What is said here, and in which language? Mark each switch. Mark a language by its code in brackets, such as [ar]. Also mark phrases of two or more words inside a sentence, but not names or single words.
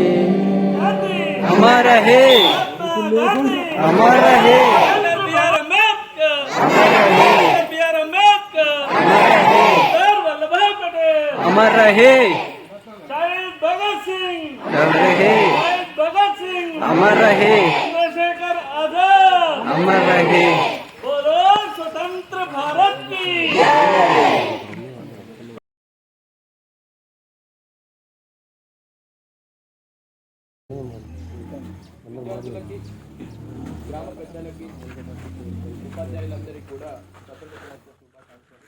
[hi] अमर है अमर है अमर रहे डर रहे अमर रहे अमर रहे. स्वतंत्र भारत की [te] విద్యార్థులకి, గ్రామ పెద్దలకి, ఉపాధ్యాయులందరికీ కూడా స్వతంత్ర దినోత్సవ శుభాకాంక్షలు.